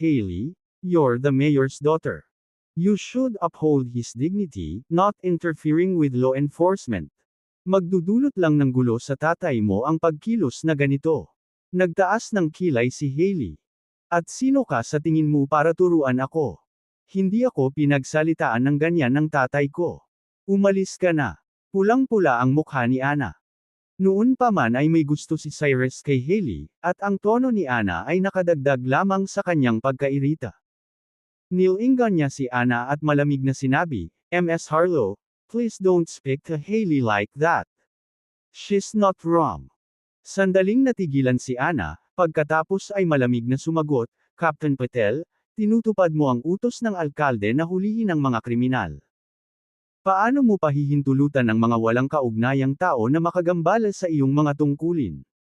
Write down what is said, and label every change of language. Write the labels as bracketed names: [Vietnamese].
[English] Hailey, you're the mayor's daughter. You should uphold his dignity, not interfering with law enforcement. [Filipino] Magdudulot lang ng gulo sa tatay mo ang pagkilos na ganito. Nagtaas ng kilay si Hailey. At sino ka sa tingin mo para turuan ako? Hindi ako pinagsalitaan ng ganyan ng tatay ko. Umalis ka na. Pulang-pula ang mukha ni Anna. Noon pa man ay may gusto si Cyrus kay Hailey, at ang tono ni Anna ay nakadagdag lamang sa kanyang pagkairita. Nilingan niya si Anna at malamig na sinabi, Ms. [English] Harlow, please don't speak to Hailey like that. She's not wrong. [Filipino] Sandaling natigilan si Anna, pagkatapos ay malamig na sumagot, Captain Patel, tinutupad mo ang utos ng alkalde na hulihin ang mga kriminal. Paano mo pahihintulutan ang mga walang kaugnayang tao na makagambala sa iyong mga tungkulin?